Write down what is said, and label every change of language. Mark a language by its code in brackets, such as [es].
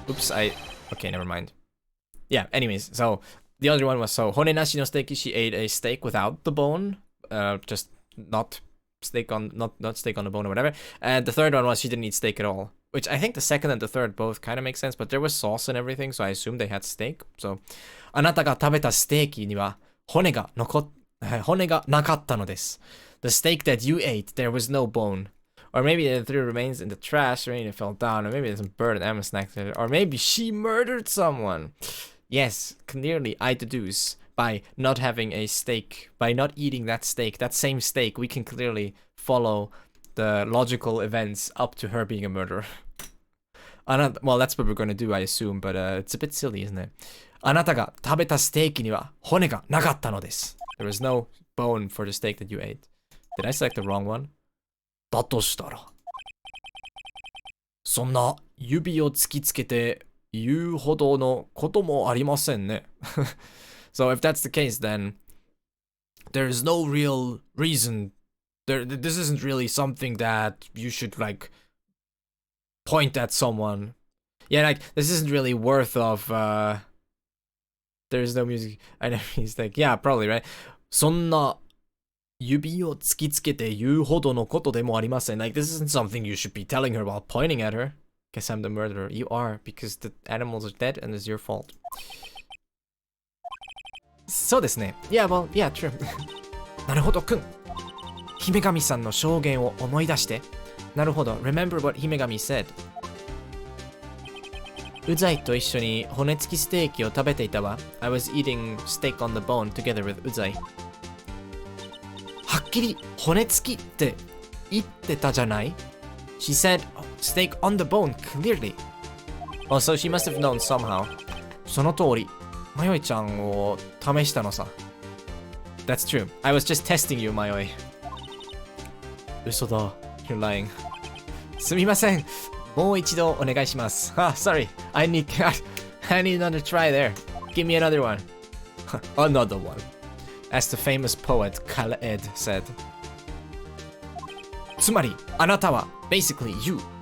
[en] Oops, okay, never mind. Yeah, anyways, so... The other one was, so, hone nashi no steak, she ate a steak without the bone. Just not steak on... Not steak on the bone or whatever. And the third one was she didn't eat steak at all. Which I think the second and the third both kind of make sense, but there was sauce and everything, so I assumed they had steak. [ja] So, あなたが食べたステーキには骨がなかったのです。 [en] The steak that you ate, there was no bone. Or maybe it threw remains in the trash, or maybe it fell down, or maybe there's some bird and Emma snacked it, or maybe she murdered someone. Yes, clearly I deduce by not having a steak, by not eating that steak, that same steak, we can clearly follow the logical events up to her being a murderer. Well, that's what we're gonna do, I assume, but it's a bit silly, isn't it? [ja] あなたが食べたステーキには骨がなかったのです。 [en] There was no bone for the steak that you ate. Did I select the wrong one? [ja] だとしたら。そんな指を突きつけて言うほどのこともありませんね。 [en] So if that's the case, then there is no real reason. This isn't really something that you should like point at someone. Yeah, like this isn't really worth of there's no music. I know he's like, yeah, probably, right? [ja] そんな指を突きつけて言うほどのことでもありません。 [en] Like, this isn't something you should be telling her while pointing at her. Guess I'm the murderer. You are, because the animals are dead and it's your fault. [ja] そうですね。 [en] Yeah, well, yeah, true. [ja] なるほど、くん。姫神さんの証言を思い出して。なるほど。 [en] Remember what 姫神 said. [ja] うざいと一緒に骨付きステーキを食べていたわ。 [en] I was eating steak on the bone together with うざい。 [ja] はっきり骨付きって言ってたじゃない？ [en] She said steak on the bone clearly. Oh, so she must have known somehow. [ja] その通り。マヨイちゃんを試したのさ。 [en] That's true. I was just testing you, マヨイ。 [ja] 嘘だ。 [en] You're lying. [ja] すみません。もう一度お願いします。 [en] Ah, sorry. I need another try there. Give me another one. Another one. As the famous poet Khaled said. [ja] つまり、あなたは [en] basically you.